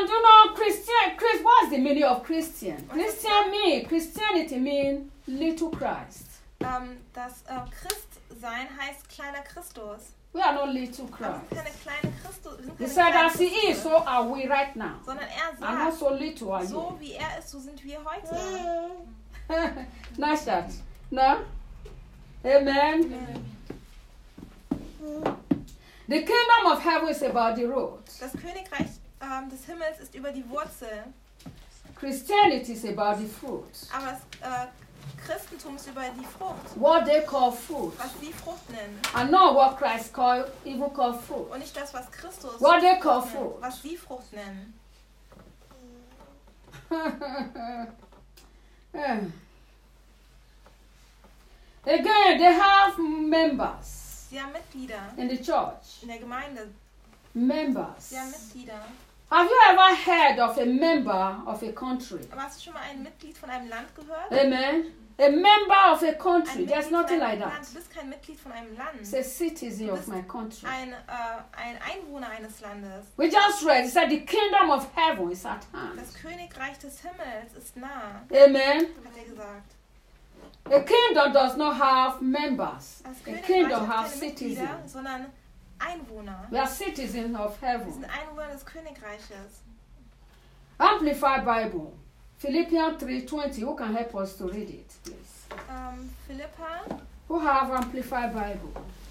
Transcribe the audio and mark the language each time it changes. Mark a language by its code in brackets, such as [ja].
[en] And you know, what's the meaning of Christian? Christianity means little Christ. [de] Christsein heißt kleiner Christus. [en] We are not little Christ. [de] Aber wir sind keine kleine Christus. [en] He said, as he is, so are we right now. [de] Sondern er sagt, [en] and not so little are [de] so [en] you. [de] Wie er ist, so sind wir heute. [en] Nice shot. No? Amen. Amen. The kingdom of heaven is about the root. [de] Das Königreich des Himmels ist über die Wurzel. [en] Christianity is about the fruit. [de] Aber Christentum ist über die Frucht. [en] What they call fruit. [de] Was sie Frucht nennen. [en] And not what Christ call fruit. [de] Und nicht das, was Christus. [en] What they call fruit. [de] Was sie Frucht nennen. [en] Again, they have members. [de] Sie haben Mitglieder. [en] In the church. [de] In der Gemeinde. [en] Members. [de] Sie haben Mitglieder. [en] Have you ever heard of a member of a country? [de] Hast du schon mal ein Mitglied von einem Land gehört? [en] Amen. A member of a country. There's nothing like that. [de] Du bist kein Mitglied von einem Land. [en] It's a citizen of my country. [de] Ein Einwohner eines Landes. [en] We just read. It said the kingdom of heaven is at hand. [de] Das Königreich des Himmels ist nah. Amen. Hat er gesagt. [en] A kingdom does not have members. A kingdom has citizens. [de] Sondern Einwohner. [en] We are citizens of heaven. [de] Wir sind Einwohner des Königreiches. [en] Amplified Bible. Philippians 3:20. Who can help us to read it, please? Philippa. Who have Amplified Bible?